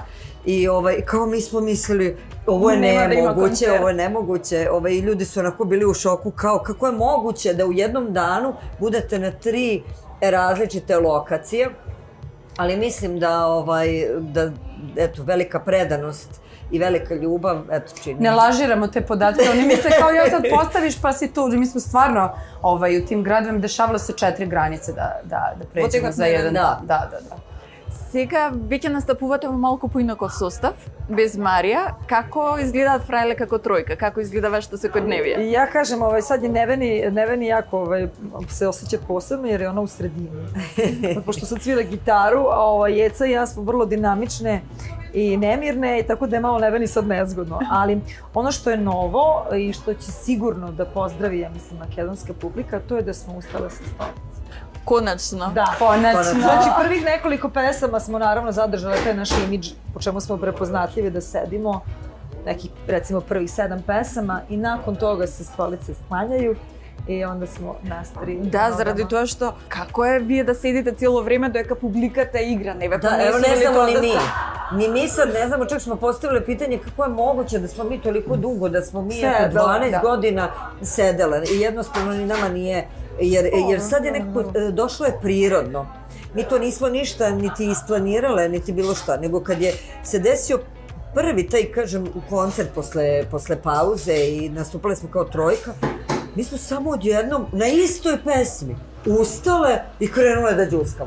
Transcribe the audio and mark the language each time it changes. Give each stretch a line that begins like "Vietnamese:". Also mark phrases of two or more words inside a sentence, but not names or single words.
Serbian: I kao mi smo mislili, ovo je nemoguće, i ljudi su onako bili u šoku, kao kako je moguće da u jednom danu budete na 3 različite lokacije, ali mislim da eto, velika predanost i velika ljubav, eto čini. Ne lažiramo te podatke, oni misle kao ja sad postaviš pa si tu, mi smo stvarno u tim gradovima dešavalo se 4 granice da pređemo za jedan dan. Da.
Macedonian: Сега веќе настапувате во малку поинаков состав, без Марија. Како изгледаат Фрајле како тројка? Како изгледа вашето секојдневие?
Serbian: Ja kažem, sad je Neveni jako se osjeća posebno jer je ona u sredini. Pošto sad svira gitaru, a Jeca i ja smo vrlo dinamične i nemirne, i tako da je malo Neveni sad nezgodno. Ali ono što je novo i što će sigurno da pozdravi, ja mislim, makedonska publika, to je da smo ustale sa stolice. Konačno. Da, konačno. Znači, prvih nekoliko pesama smo naravno zadržali taj naš imidž, po čemu smo prepoznatljivi da sedimo, nekih, recimo, prvih 7 pesama, i nakon toga se stolice sklanjaju i onda smo nastri.
Macedonian: Да, заради тоа што како е вие да седите цело време додека публиката игра, не ве Да,
Serbian: evo ne znamo ni mi. Ni mi sad ne znamo, čak smo postavili pitanje kako je moguće da smo mi toliko dugo, da smo mi 12 godina sedele i jednostavno ni nama nije, jer sad je nekako, došlo je prirodno. Mi to nismo ništa niti isplanirale, niti bilo šta, nego kad je se desio prvi taj, kažem, koncert posle pauze i nastupali smo kao trojka, mi smo samo odjednom na istoj pesmi ustale i krenule da džuskamo.